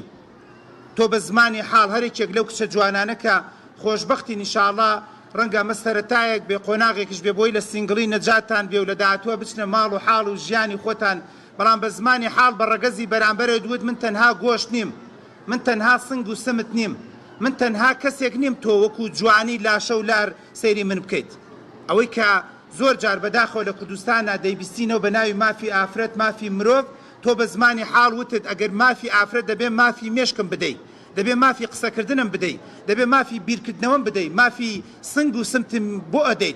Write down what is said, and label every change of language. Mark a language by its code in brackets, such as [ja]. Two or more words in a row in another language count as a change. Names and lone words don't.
[ckb] تۆ بە زمانی حاڵ هەرێکێک لەو کچە جوانانە کە خۆشبەختی نیشاڵڵا ڕەنگە مە سەرەتایەک بێ قۆناغێکیش بێ بۆی لە سینگڵی نەجاتان بێ و لە داهاتووە بچنە ماڵ و حاڵ و ژیانی خۆتان، بەڵام بە زمانی حاڵ بە ڕەگەزی بەرامبەرت وت من تەنها گۆشت نیم، من تەنها سنگ و سمت نیم، من تەنها کەسێک نیم تۆ وەکو جوانی لاشە و لار سەیری من بکەیت. ئەوەی کە زۆر جار بەداخەوە لە کوردستانە دەیبیستینەوە بە ناوی مافی ئافرەت، مافی مرۆڤ، تۆ بە زمانی حاڵ وتت ئەگەر مافی ئافرەت دەبێ مافی مێشکم بدەیت، دەبێ مافی قسەکردنم بدەیت، دەبێ مافی بیرکردنەوەم بدەیت، مافی سنگ و سمتم بۆ ئەدەیت.